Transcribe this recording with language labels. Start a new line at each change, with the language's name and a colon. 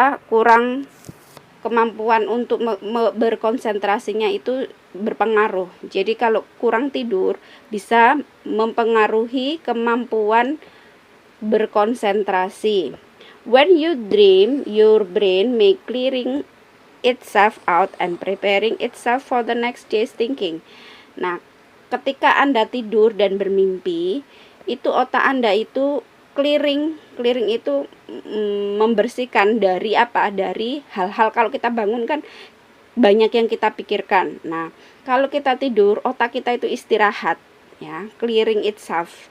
Indonesian: kurang kemampuan untuk berkonsentrasinya itu berpengaruh. Jadi kalau kurang tidur bisa mempengaruhi kemampuan berkonsentrasi.
English: When you dream, your brain may clearing itself out and preparing itself for the next day's thinking.
Indonesian: Nah, ketika Anda tidur dan bermimpi, itu otak Anda itu clearing itu membersihkan dari apa? Dari hal-hal. Kalau kita bangun kan banyak yang kita pikirkan. Nah, kalau kita tidur, otak kita itu istirahat, ya,
English: clearing itself.